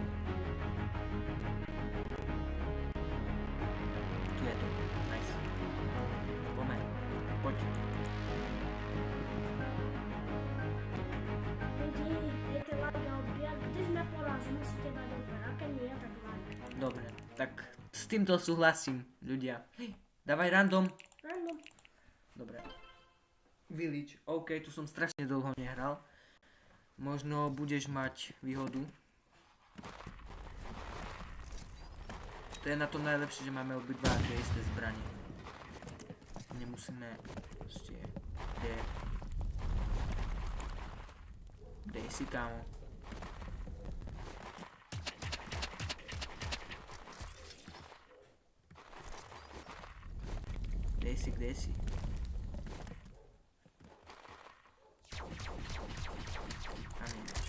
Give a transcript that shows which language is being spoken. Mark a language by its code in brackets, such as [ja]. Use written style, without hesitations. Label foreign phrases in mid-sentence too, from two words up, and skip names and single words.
[sk] Tu je to. Nice. [cs] Pojď. Lidi, dejte like a odběr, když neporazí, musíte dát odběr, [sk] a keď nie, tak like. Dobre, tak s týmto súhlasím, ľudia. Dávaj random. Random. Dobre. Village. OK, tu som strašne dlho nehral. Možno budeš mať výhodu. To je na tom najlepšie, že máme obidva tie isté zbranie. Nemusíme proste... [cs] Dej si, kámo. [sk] Kde si? Tam je.